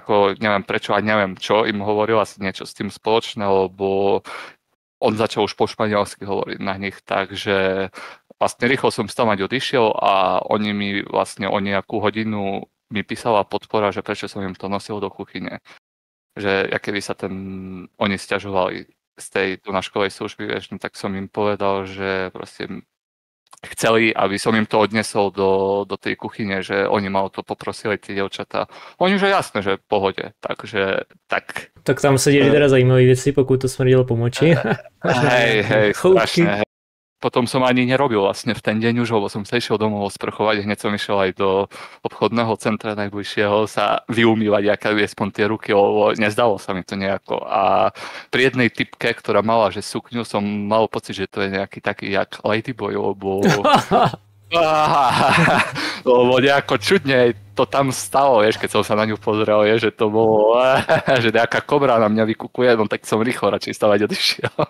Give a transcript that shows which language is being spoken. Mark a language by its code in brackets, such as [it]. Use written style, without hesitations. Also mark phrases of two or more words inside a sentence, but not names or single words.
[sk] a neviem čo im hovoril, asi niečo s tým spoločné, lebo on začal už po španielsky hovoriť na nich, takže vlastne rýchlo som stamať odišiel a oni mi vlastne o nejakú hodinu mi písala podpora, že prečo som im to nosil do kuchyne. Že keby sa oni sťažovali z tej donáškovej služby, vieš, no, tak som im povedal, že proste chceli, aby som im to odnesol do tej kuchyne, že oni ma o to poprosili, tie dievčatá. Oni že jasné, že v pohode, takže tak. [cs] Tak tam se děli teda zajímavé věci, pokud to smrdilo po moči. [sk] Hej, strašné. Potom som ani nerobil vlastne v ten deň už, lebo som sa išiel domov sprchovať, hneď som išiel aj do obchodného centra najbližšieho sa vyumývať, aké aspoň tie ruky, lebo nezdalo sa mi to nejako. A pri jednej typke, ktorá mala, že sukňu, som mal pocit, že to je nejaký taký jak ladyboy, lebo lebo nejako čudne to tam stalo, vieš, keď som sa na ňu pozrel, že to bolo, že nejaká kobra na mňa vykukuje, no tak som rýchlo radšej stavať odišiel.